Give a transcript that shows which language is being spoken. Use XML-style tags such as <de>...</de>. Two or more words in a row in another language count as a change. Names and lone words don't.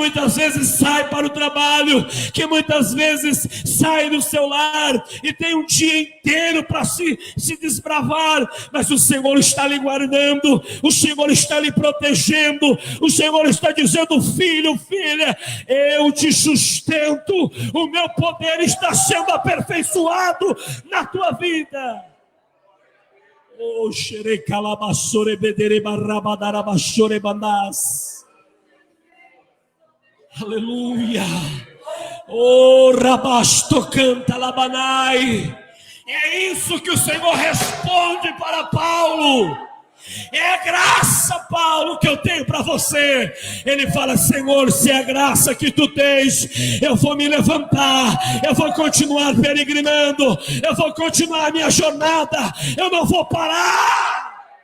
<pt>muitas vezes saem para o trabalho, que muitas vezes saem do seu lar e tem um dia inteiro para se desbravar, mas o Senhor está lhe guardando, o Senhor está lhe protegendo, o Senhor está dizendo: filho, filha, eu te sustento, o meu poder está sendo aperfeiçoado na tua vida. Oh, xerei calabassore bedere barrabadarabassore bandás. Aleluia. Oh, rabasto canta labanai. É isso que o Senhor responde para Paulo. É a graça, Paulo, que eu tenho para você. Ele fala: Senhor, se é a graça que tu tens, eu vou me levantar, eu vou continuar peregrinando, eu vou continuar a minha jornada, eu não vou parar.</pt>